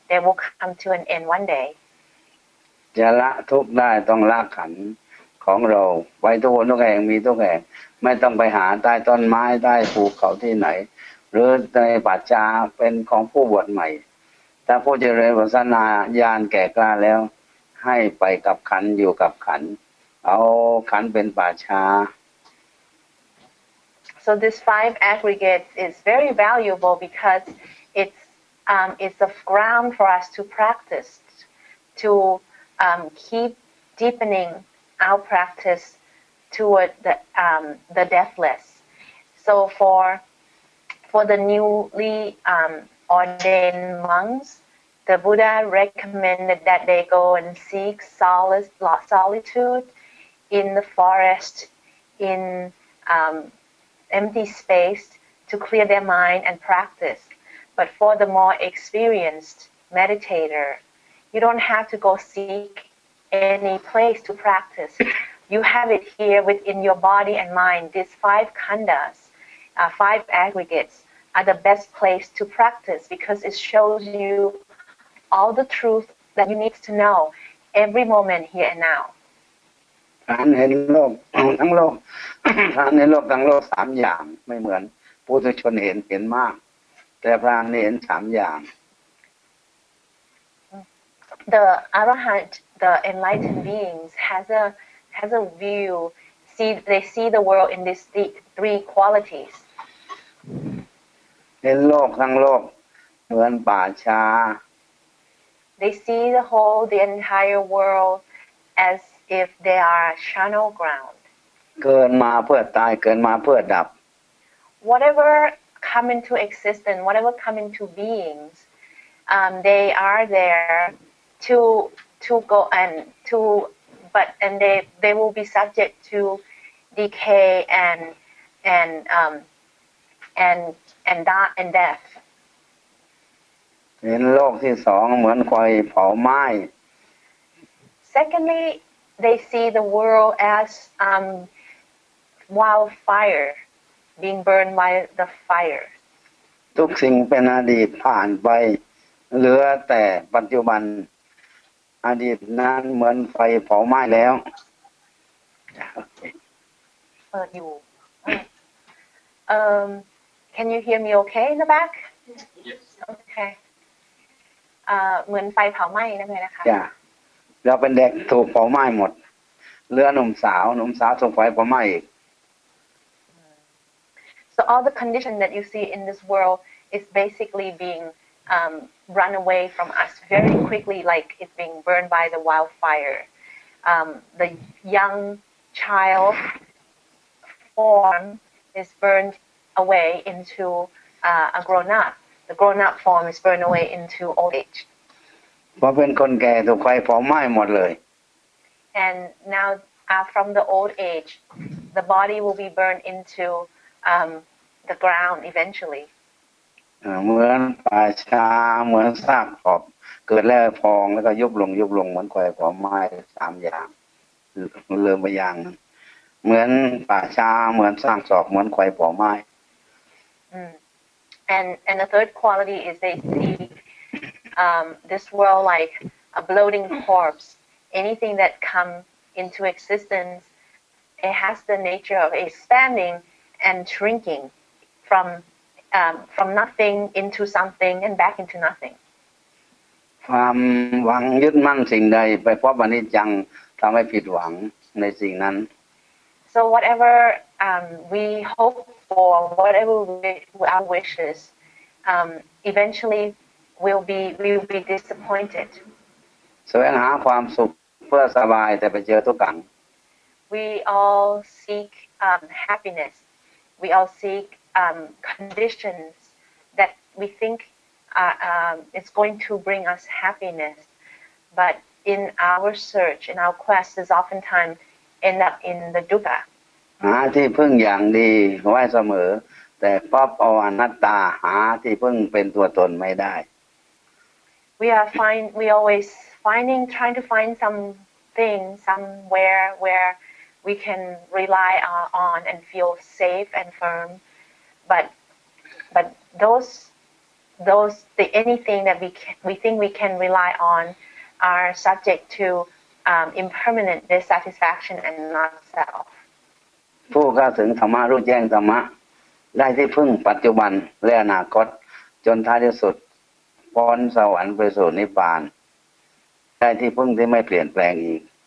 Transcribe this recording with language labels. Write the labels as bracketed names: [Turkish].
[English] They will come to an end one day. [Thai] จะละทุกข์ได้ต้องละขันธ์ของเราไว้ทุกคนทุกแห่งมีทุกแห่งไม่ต้องไปหาใต้ต้นไม้ใต้ภูเขาที่ไหน หรือในป่าช้าเป็นของผู้บวชใหม่ถ้าผู้เจริญวิปัสสนาญาณแก่กล้าแล้วให้ไปกับขันธ์อยู่กับขันธ์เอาขันธ์เป็นป่าช้า [English] So this 5 aggregates is very valuable because it's a ground for us to practice, to keep deepening our practice toward the deathless. So for the newly ordained monks, the Buddha recommended that they go and seek solitude in the forest, in empty space to clear their mind and practice. But for the more experienced meditator, you don't have to go seek any place to practice. You have it here within your body and mind. These 5 khandhas, 5 aggregates, are the best place to practice because it shows you all the truth that you need to know every moment here and now. [Thai] ฐานเห็นโลกทั้งโลก ฐานเห็นโลกทั้งโลก3อย่างไม่เหมือนปุถุชนเห็นมากแต่พระอรหันต์เห็น3อย่าง [English] The Arahant, the enlightened beings, has a view. They see the world in these 3 qualities. [Thai] เห็นโลกทั้งโลกเหมือนป่าช้า [English] They see the entire world as if they are charnel ground. [Thai] เกิดมาเพื่อตายเกิดมาเพื่อดับ [English] Whatever come into existence, whatever come into beings, they are there to go and they will be subject to decay and death. [Thai] เห็นโลกที่2เหมือนไฟเผาไหม้ [English] Secondly, they see the world as wildfire, being burned by the fire. [Thai] ทุกสิ่งเป็นอดีตผ่านไปเหลือแต่ปัจจุบันอดีตนั้นเหมือนไฟเผาไหม้แล้ว [English] Can you hear me okay in the back? Yes. Okay. [Thai] เหมือนไฟเผาไหม้นั่นเลยนะคะ จ้ะเราเป็นเด็กถูกเผาไหม้หมดเหลือหนุ่มสาวถูกไฟเผาไหม้อีก [English] So all the condition that you see in this world is basically being run away from us very quickly, like it's being burned by the wildfire. The young child form is burned away into a grown-up. The grown-up form is burned away into old age. [Thai] พอเป็นคนแก่ถูกไฟเผาไหม้หมดเลย [English] And now, from the old age, the body will be burned into the ground eventually. [Thai] เหมือนป่าช้าเหมือนซากศพเกิดแล้วพองแล้วก็ยุบลงเหมือนไฟเผาไหม้3 อย่างลืมไปอย่างนึงเหมือนป่าช้าเหมือนซากศพเหมือนไฟเผาไหม้ [English] And the third quality is they see this world like a bloating corpse. Anything that comes into existence, it has the nature of expanding and shrinking from nothing into something and back into nothing. [Thai] ความหวังยึดมั่นสิ่งใดไปพบอนิจจังทำให้ผิดหวังในสิ่งนั้น [English] So whatever we hope for, whatever our wishes, eventually we will be disappointed. [Thai] แสวงหาความสุขเพื่อสบายแต่ไปเจอทุกขัง [English] We all seek happiness. We all seek conditions that we think is going to bring us happiness. But in our search, in our quest, is oftentimes end up in the dukkha. [Thai] หาที่พึ่งอย่างดีไว้เสมอแต่พบเอาอนัตตาหาที่พึ่งเป็นตัวตนไม่ได้ [English] We always trying to find something somewhere where we can rely on and feel safe and firm. But anything that we think we can rely on are subject to impermanent dissatisfaction and not self. [Thai] ผู้เข้าถึงธรรมะรู้แจ้งธรรมะได้ที่พึ่งปัจจุบันและอนาคตจนท้ายที่สุดพ้นสวรรค์ไปสู่นิพพานได้ที่พึ่งที่ไม่เปลี่ยนแปลงอีก